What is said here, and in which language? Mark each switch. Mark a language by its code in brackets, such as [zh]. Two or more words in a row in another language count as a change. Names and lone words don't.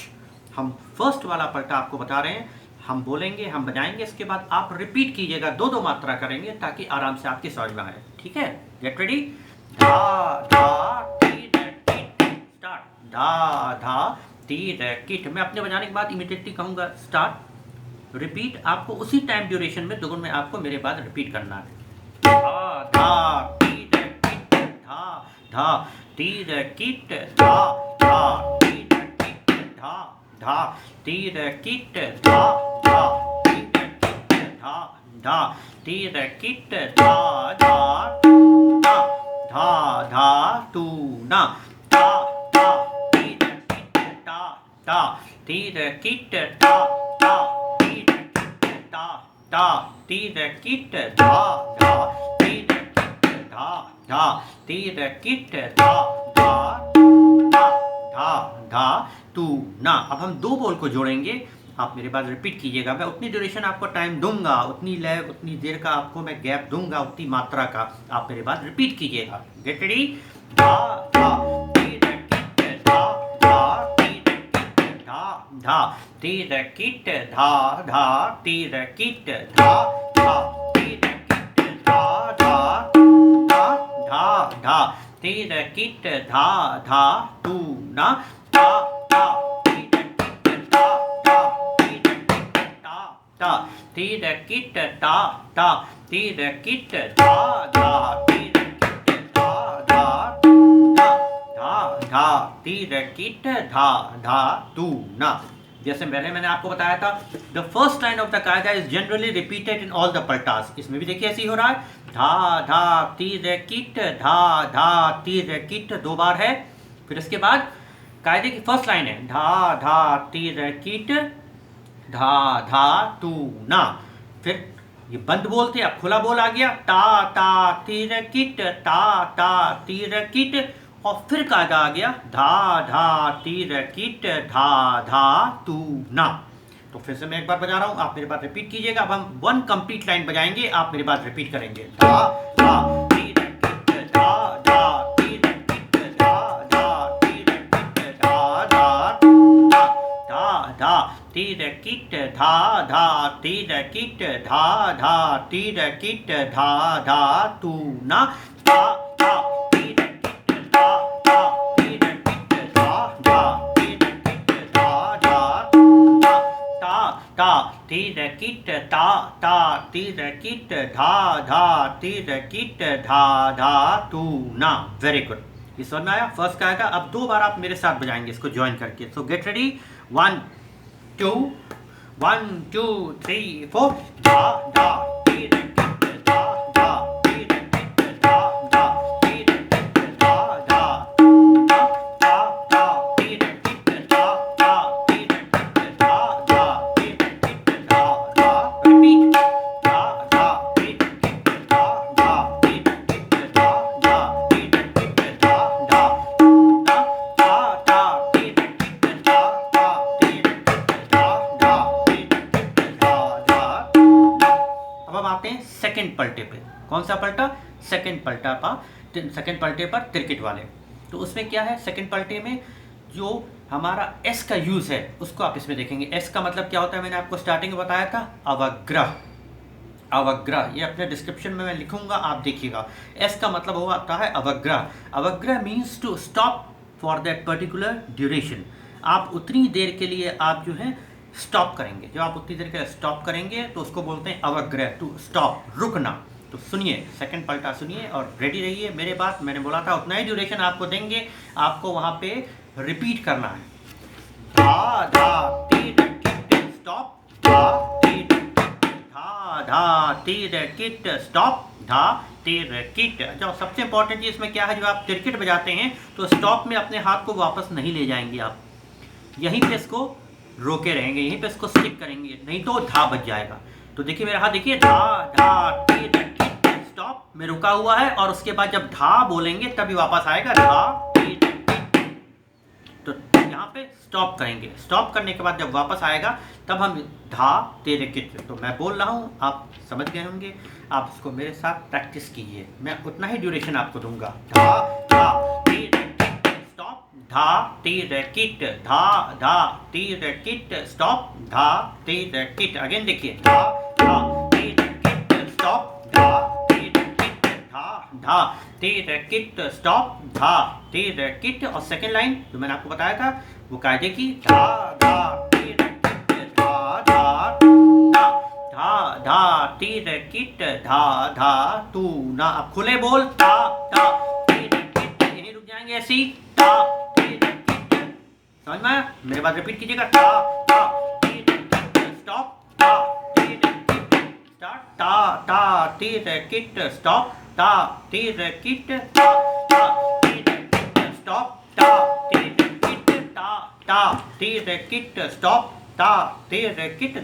[hi] हम फर्स्ट वाला पलटा आपको बता रहे हैं, हम बोलेंगे, हम बजाएंगे, इसके बाद आप रिपीट कीजिएगा, 2 मात्रा करेंगे ताकि आराम से आपकी समझ में आए। ठीक है, [en] get ready. [hi] धा धा टी द किट स्टार्ट। धा धा टी द किट। मैं अपने बजाने के बाद इमीडिएटली कहूँगा [en] start, repeat. [hi] आपको उसी [en] time duration [hi] में दुगुन में आपको मेरे बाद रिपीट करना है। धा धा टी द किट धा धा टी द किट धा धा टी द किट धा धा टी द किट धा धा टी द किट धा धा टी द किट धा धा धा धा तू ना धा धा टी द किट धा धा टी द किट धा धा टी द किट धा धा टी द किट धा धा टी द किट धा धा टी द किट धा धा धा धा धा तू ना। अब हम दो बोल को जोड़ेंगे, आप मेरे पास रिपीट कीजिएगा। मैं उतनी ड्यूरेशन आपको टाइम दूंगा, उतनी लय, उतनी देर का आपको मैं गैप दूंगा, उतनी मात्रा का। आप मेरे पास रिपीट कीजिएगा। [en] get ready. [hi] धा धा धा तीर किट धा धा तीर किट धा धा तीर किट धा धा धा धा धा तीर किट धा धा तू ना धा धा तीर किट धा धा तीर किट धा धा तीर किट धा धा तीर किट धा धा तीर किट धा धा धा तीर किट धा धा तू ना। जैसे पहले मैंने आपको बताया था, [en] the first line of the kayda is generally repeated in all the paltas. [hi] इसमें भी देखिए ऐसे ही हो रहा है, धा धा तीर किट धा धा तीर किट, दो बार है। फिर इसके बाद कायदे की फर्स्ट लाइन है, धा धा तीर किट धा धा तू ना। फिर ये बंद बोल थे, अब खुला बोल आ गया, ता ता तीर किट ता ता तीर किट, और फिर कायदा आ गया, धा धा तीर किट धा धा तू ना। तो फिर से मैं एक बार बजा रहा हूं, आप मेरे पास रिपीट कीजिएगा। अब हम [en] one complete line [hi] बजाएंगे, आप मेरे पास रिपीट करेंगे। धा धा तीर किट धा धा तीर किट धा धा तीर किट धा धा धा धा तीर किट धा धा तीर किट धा धा तीर किट धा धा तू ना। धा धा तीर किट धा धा तीर किट धा धा तीर किट धा धा ता ता तीर किट ता ता तीर किट धा धा तीर किट धा धा तू ना। [en] very good, [hi] ये समझ में आया फर्स्ट का आएगा। अब दो बार आप मेरे साथ बजाएंगे इसको ज्वाइन करके। [en] so get ready, 1 2 1 2 3 4। [hi] धा धा तीर किट धा धा तीर किट धा धा तीर किट धा धा धा धा तीर किट धा धा तीर किट धा धा तीर किट धा धा। रिपीट, धा धा तीर किट धा धा तीर किट धा धा तीर किट धा धा धा धा तीर किट धा धा तीर किट धा धा तीर किट धा धा। अब हम आते हैं सेकंड पलटे पे। कौन सा पलटा? सेकंड पलटा पर, सेकंड पलटे पर तिरकिट वाले। तो उसमें क्या है, सेकंड पलटे में जो हमारा एस का यूज है उसको आप इसमें देखेंगे। एस का मतलब क्या होता है, मैंने आपको स्टार्टिंग में बताया था, अवग्रह। अवग्रह ये अपने डिस्क्रिप्शन में मैं लिखूंगा, आप देखिएगा। एस का मतलब होता है अवग्रह। अवग्रह [en] means to stop for that particular duration. [hi] आप उतनी देर के लिए आप जो है स्टॉप करेंगे, जब आप उतनी देर के लिए स्टॉप करेंगे तो उसको बोलते हैं अवग्रह, [en] to stop, [hi] रुकना। तो सुनिए, सेकंड पलटा सुनिए और रेडी रहिए। मेरे बात मैंने बोला था उतना ही ड्यूरेशन आपको देंगे, आपको वहां पे रिपीट करना है। धा धा तीर किट स्टॉप, धा तीर किट धा धा तीर किट स्टॉप, धा तीर किट। जो सबसे इंपॉर्टेंट चीज इसमें क्या है, जब आप तिरकिट बजाते हैं तो स्टॉप में अपने हाथ को वापस नहीं ले जाएंगे, आप यहीं पे इसको रोके रहेंगे, यहीं पे इसको स्टिक करेंगे, नहीं तो धा बज जाएगा। तो देखिए मेरा हाथ देखिए, धा धा तीर किट स्टॉप में रुका हुआ है, और उसके बाद जब धा बोलेंगे तभी वापस आएगा, धा तीर किट। तो यहाँ पे स्टॉप करेंगे, स्टॉप करने के बाद जब वापस आएगा तब हम धा तीर किट। तो मैं बोल रहा हूँ, आप समझ गए होंगे, आप इसको मेरे साथ प्रैक्टिस कीजिए। मैं उतना ही ड्यूरेशन आपको दूंगा। धा धा तीर किट स्टॉप, धा तीर किट धा धा तीर किट स्टॉप, धा तीर किट। अगेन देखिए, धा धा तीर किट स्टॉप, धा तीर किट धा धा तीर किट स्टॉप, धा तीर किट। और सेकेंड लाइन जो मैंने आपको बताया था वो कायदे की, धा धा तीर किट धा धा धा धा तीर किट धा धा तू ना। अब खुले बोल, धा धा तीर किट, यहीं रुक जाएंगे ऐसे ही, धा तीर किट। समझ में आया? मेरे बाद रिपीट कीजिएगा, धा धा तीर किट स्टॉप, धा तीर किट स्टार्ट, धा धा तीर किट स्टॉप, धा तीर किट, धा धा तीर किट स्टॉप, धा तीर किट, धा धा तीर किट स्टॉप, धा तीर किट।